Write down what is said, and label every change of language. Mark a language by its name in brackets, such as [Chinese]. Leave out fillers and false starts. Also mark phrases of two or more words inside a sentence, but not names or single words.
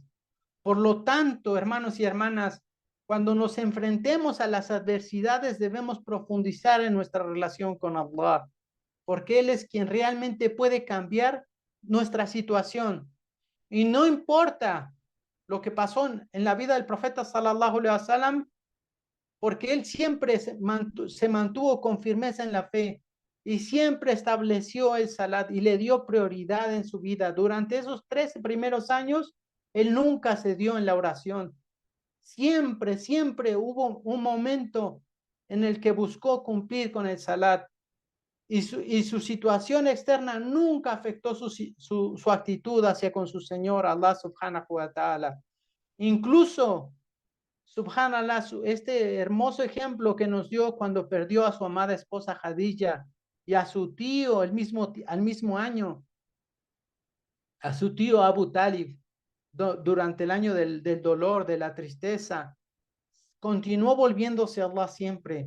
[Spanish] Por lo tanto, hermanos y hermanas, cuando nos enfrentemos a las adversidades, debemos profundizar en nuestra relación con Allah, porque Él es quien realmente puede cambiar nuestra situación. Y no importa lo que pasó en la vida del profeta [Arabic] صلى الله عليه وسلم, [Spanish] porque él siempre se mantuvo con firmeza en la fe y siempre estableció el salat y le dio prioridad en su vida. Durante esos 13 primeros años, él nunca cedió en la oración. Siempre hubo un momento en el que buscó cumplir con el salat y su situación externa nunca afectó su actitud hacia con su Señor, [Arabic] Allah سبحانه وتعالى. [Spanish] Incluso subhanallah, este hermoso ejemplo que nos dio cuando perdió a su amada esposa Khadija y a su tío al mismo año, a su tío Abu Talib, durante el año del dolor, de la tristeza, continuó volviéndose a Allah siempre.